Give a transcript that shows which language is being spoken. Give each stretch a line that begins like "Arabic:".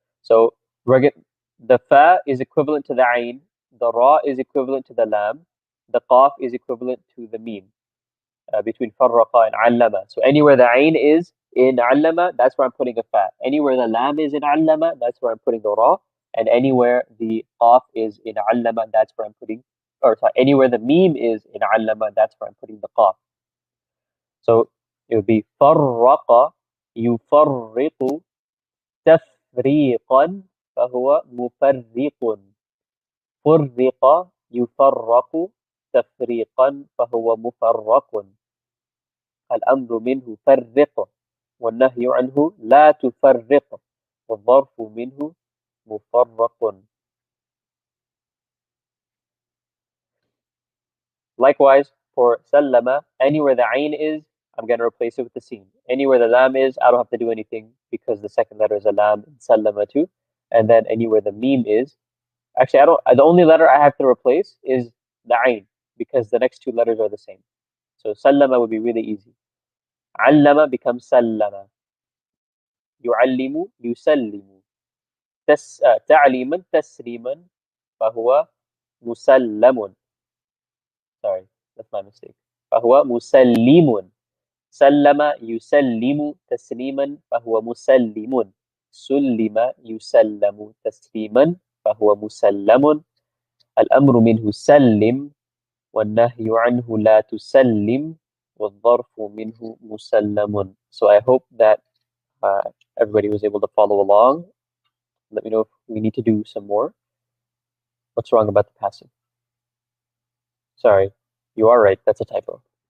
English: So we're get the fa is equivalent to the ain, the ra is equivalent to the lam, the qaf is equivalent to the mim between farraqa and allama. So anywhere the ain is in allama, that's where I'm putting a fa. Anywhere the lam is in allama, that's where I'm putting the ra. And anywhere the qaf is in allama, that's where I'm putting, or sorry, anywhere the mim is in allama, that's where I'm putting the qaf. So it would be farraqa yufarriqu
Arabic: تفريقا فهو مفرق فرق يفرق تفريقا فهو مفرق الأمر منه فرق والنهي عنه لا تفرق والظرف منه مفرق.
English: Likewise, for sallama, anywhere the ain is, I'm going to replace it with the sin. Anywhere the lam is, I don't have to do anything because the second letter is a lam in sallama too. And then anywhere the mim is, actually, I don't. The only letter I have to replace is the ain because the next two letters are the same. So sallama would be really easy. Allama becomes sallama.
Arabic: يعلم يسلم. تعليما تسليما فهو مسلم.
English: Sorry, that's my mistake.
Arabic: فهو مسلم. سلم يسلم تسليما فهو مسلم. سلم يسلم تسليما فهو مسلم. الأمر منه سلم والنهي عنه لا تسلم والظرف منه مسلم.
English: So I hope that everybody was able to follow along. Let me know if we need to do some more. What's wrong about the passive? Sorry, you are right. That's a typo.